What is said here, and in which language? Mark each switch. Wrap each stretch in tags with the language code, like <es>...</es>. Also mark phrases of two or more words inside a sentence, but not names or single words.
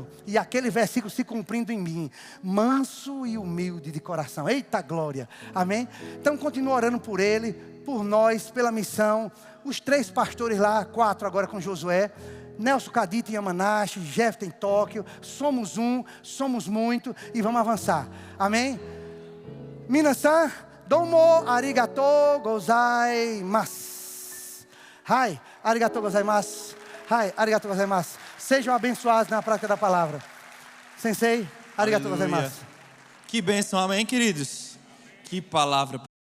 <pt>E aquele versículo se cumprindo em mim. Manso e humilde de coração. Eita glória. Amém? Então continua orando por ele, por nós, pela missão. Os 3 pastores lá, 4 agora com Josué. Nelson Cadito em Yamanashi, Jefferson em Tóquio. Somos um, somos muito e vamos avançar. Amém?</pt> <ja>皆さん、どうもありがとうございます. はい、ありがとうございます。はい、ありがとうございます.</ja> <pt>Sejam abençoados na prática da palavra.</pt> <ja>先生、ありがとうございます.</ja> <pt>Que bênção, amém, queridos? Que palavra.</pt>